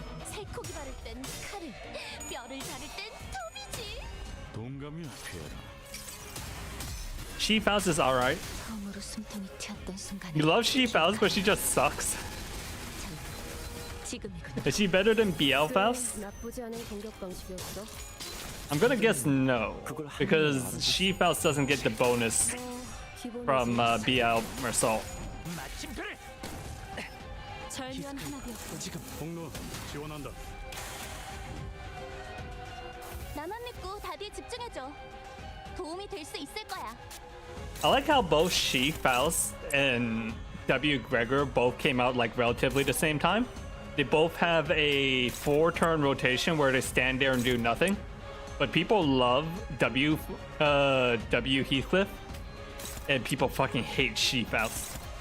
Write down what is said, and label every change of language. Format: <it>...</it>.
<ko>새코기 바를 땐 칼을, 뼈를 자를 땐 톱이지. 동감이야 피에르.</ko> <en>She-Faust is alright.</en> <ko>처음으로 숨통이 튀었던 순간에</ko> <en>You love She-Faust, but she just sucks.</en> <ko>지금이군.</ko> <en>Is she better than BL-Faust?</en> <ko>나쁘지 않은 공격 방식이었어.</ko> <en>I'm gonna guess no, because She-Faust doesn't get the bonus from BL Mersault.</en> <ko>절묘한 한압이었고 지금 공로 지원한다. 나만 믿고 다들 집중해줘. 도움이 될 수 있을 거야.</ko> <en>I like how both She-Faust and W. Gregor both came out like relatively the same time. They both have a 4-turn rotation where they stand there and do nothing. But people love W Heathcliff, and people fucking hate She-Faust.</en>